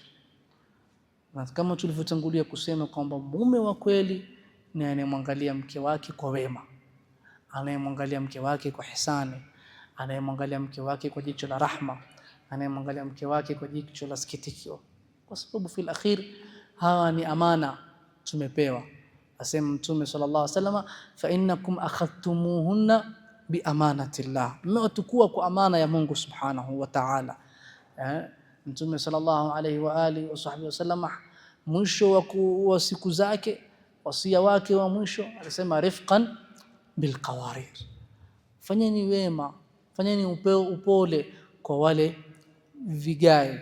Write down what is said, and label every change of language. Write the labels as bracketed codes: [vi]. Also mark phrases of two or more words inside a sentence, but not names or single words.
[sw] Na kama tulivyotangulia kusema kwamba mume wa kweli ni anayemwangalia mke wake kwa wema, anayemwangalia mke wake kwa ihsani, anayemwangalia mke wake kwa jicho la rahma, anayemwangalia mke wake kwa jicho la sikitiko, kwa sababu [ar] في الآخر [sw] hawa ni amana tumepewa. Asema Mtume [ar] صلى الله عليه وسلم, فإنكم أخذتموهن بأمانة الله, [sw] mmewatukua kwa amana ya Mungu [ar] سبحانه وتعالى. [sw] Mtume [ar] صلى الله عليه وعلى آله وسلم [sw] mwisho wa siku zake, wasia wake wa mwisho alisema [ar] رفقا بالقوارير, [sw] fanyeni wema, fanyeni upole kwa wale vigai.